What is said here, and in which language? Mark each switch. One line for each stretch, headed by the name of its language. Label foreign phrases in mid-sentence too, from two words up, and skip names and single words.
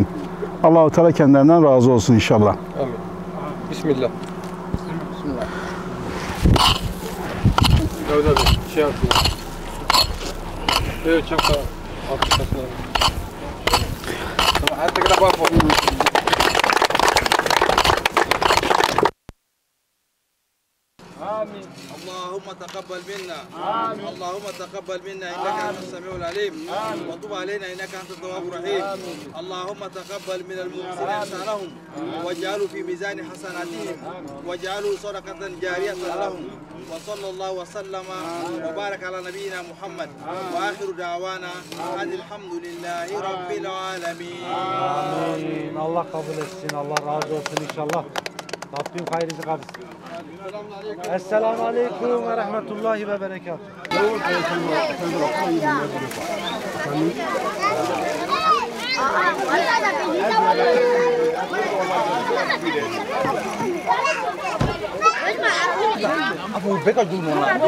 Turkish: Allah-u Teala kendilerinden razı olsun inşallah. Amin. Bismillah. Bismillah. Öyle bir şey yapıyor. Evet, çakla. Hatta kadar bak.
Arabic: آمين اللهم تقبل منا آمين اللهم تقبل منا إنك أنت السميع العليم وتب علينا إنك أنت التواب الرحيم اللهم تقبل من المحسنين إحسانهم واجعله في ميزان حسناتهم واجعله صدقة جارية لهم وصلى الله وسلم وبارك على نبينا محمد وآخر دعوانا أن الحمد لله رب العالمين
Turkish: Amin. Allah kabul etsin. Allah razı olsun inşallah. Rabbim hayrınızı kabul etsin.
Arabic: السلام عليكم ورحمة الله وبركاته.
Turkish: Abu Bekir Cumhurbaşkanı.